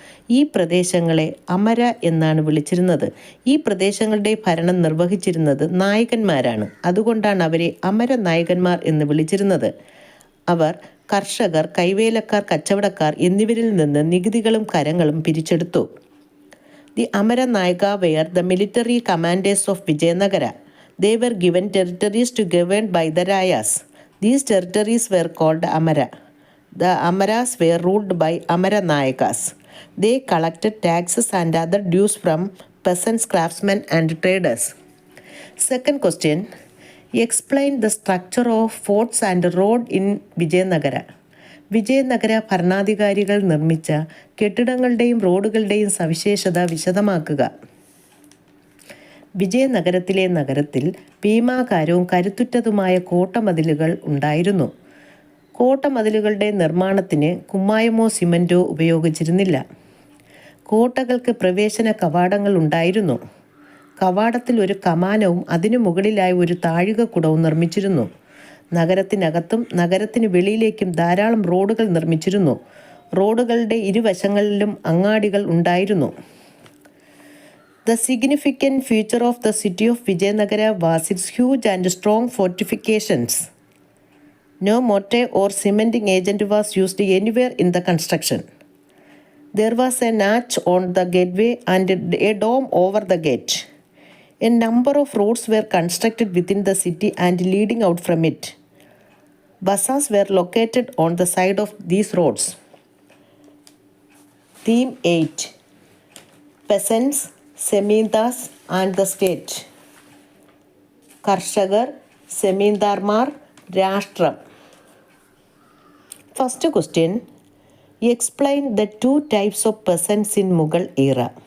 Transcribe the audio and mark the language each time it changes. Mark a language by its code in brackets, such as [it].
[ml] ഈ പ്രദേശങ്ങളെ അമര എന്നാണ് വിളിച്ചിരുന്നത്. ഈ പ്രദേശങ്ങളുടെ ഭരണം നിർവഹിച്ചിരുന്നത് നായകന്മാരാണ്. അതുകൊണ്ടാണ് അവരെ അമര നായകന്മാർ എന്ന് വിളിച്ചിരുന്നത്. അവർ കർഷകർ, കൈവേലക്കാർ, കച്ചവടക്കാർ എന്നിവരിൽ നിന്ന് നികുതികളും കരങ്ങളും പിരിച്ചെടുത്തു. [en] The Amara Nayaka were the military commanders of Vijayanagara. They were given territories to govern by the Rayas. These territories were called Amara. The Amaras were ruled by Amara Nayakas. They collected taxes and other dues from peasants, craftsmen and traders. Second question, explain the structure of forts and road in Vijayanagara. [ml] Vijayanagara ഭരണാധികാരികൾ നിർമ്മിച്ച കെട്ടിടങ്ങളുടെയും റോഡുകളുടെയും സവിശേഷത വിശദമാക്കുക. വിജയനഗരത്തിലെ നഗരത്തിൽ ഭീമാകാരവും കരുത്തുറ്റതുമായ കോട്ടമതിലുകൾ ഉണ്ടായിരുന്നു. കോട്ടമതിലുകളുടെ നിർമ്മാണത്തിന് കുമ്മായമോ സിമൻറ്റോ ഉപയോഗിച്ചിരുന്നില്ല. കോട്ടകൾക്ക് പ്രവേശന കവാടങ്ങൾ ഉണ്ടായിരുന്നു. കവാടത്തിൽ ഒരു കമാനവും അതിനു മുകളിലായി ഒരു താഴികക്കുടവും നിർമ്മിച്ചിരുന്നു. നഗരത്തിനകത്തും നഗരത്തിന് വെളിയിലേക്കും ധാരാളം റോഡുകൾ നിർമ്മിച്ചിരുന്നു. റോഡുകളുടെ ഇരുവശങ്ങളിലും അങ്ങാടികൾ ഉണ്ടായിരുന്നു. [en] The significant feature of the city of Vijayanagara was its huge and strong fortifications. No mortar or cementing agent was used anywhere in the construction. There was an arch on the gateway and a dome over the gate. A number of roads were constructed within the city and leading out from it. Bazaars were located on the side of these roads. Theme 8, Peasants, zamindars and the state. [ml] കർഷകർ, സെമീന്ദാർമാർ, രാഷ്ട്രം. [en] First question, explain the 2 types of peasants in Mughal era.